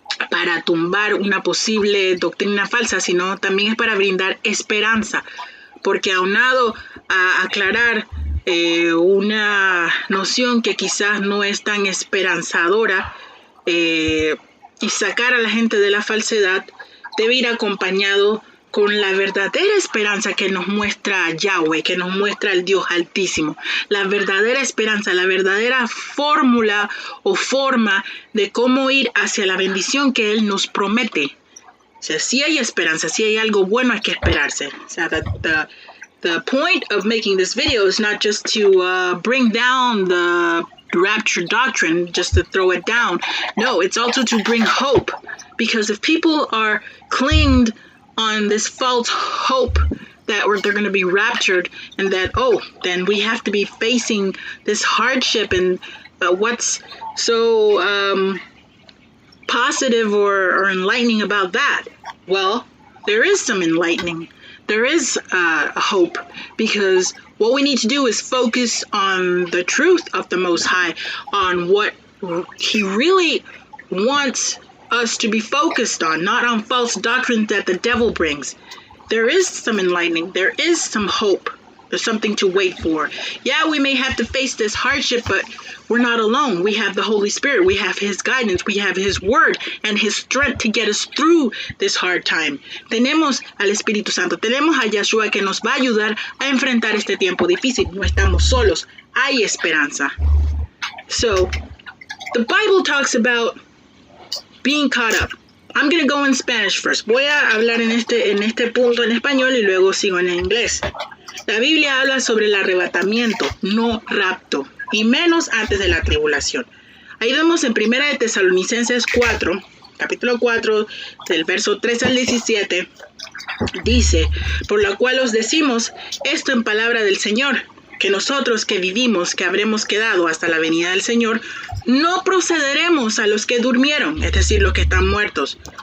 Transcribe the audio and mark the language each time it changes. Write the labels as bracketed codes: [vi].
[es] para tumbar una posible doctrina falsa, sino también es para brindar esperanza, porque aunado a aclarar una noción que quizás no es tan esperanzadora y sacar a la gente de la falsedad, debe ir acompañado con la verdadera esperanza que nos muestra Yahweh, que nos muestra el Dios Altísimo. La verdadera esperanza, la verdadera fórmula o forma de cómo ir hacia la bendición que Él nos promete. O sea, si hay esperanza, si hay algo bueno, hay que esperarse. O sea, [en] the point of making this video is not just to bring down the rapture doctrine, just to throw it down. No, it's also to bring hope. Because if people are clinged on this false hope that they're going to be raptured and that, then we have to be facing this hardship and what's so positive or enlightening about that? Well, there is some enlightening. There is hope, because what we need to do is focus on the truth of the Most High, on what He really wants us to be focused on, not on false doctrines that the devil brings. There is some enlightening. There is some hope. There's something to wait for. Yeah, we may have to face this hardship, but we're not alone. We have the Holy Spirit. We have His guidance. We have His word and His strength to get us through this hard time. [es] Tenemos al Espíritu Santo. Tenemos a Yeshua que nos va a ayudar a enfrentar este tiempo difícil. No estamos solos. Hay esperanza. [en] So, the Bible talks about being caught up. I'm going to go in Spanish first. [es] Voy a hablar en este punto en español y luego sigo en inglés. La Biblia habla sobre el arrebatamiento, no rapto, y menos antes de la tribulación. Ahí vemos en 1 de Tesalonicenses 4, capítulo 4, del verso 3 al 17, dice, por lo cual os decimos esto en palabra del Señor, que nosotros que vivimos, que habremos quedado hasta la venida del Señor, no procederemos a los que durmieron, es decir, los que están muertos.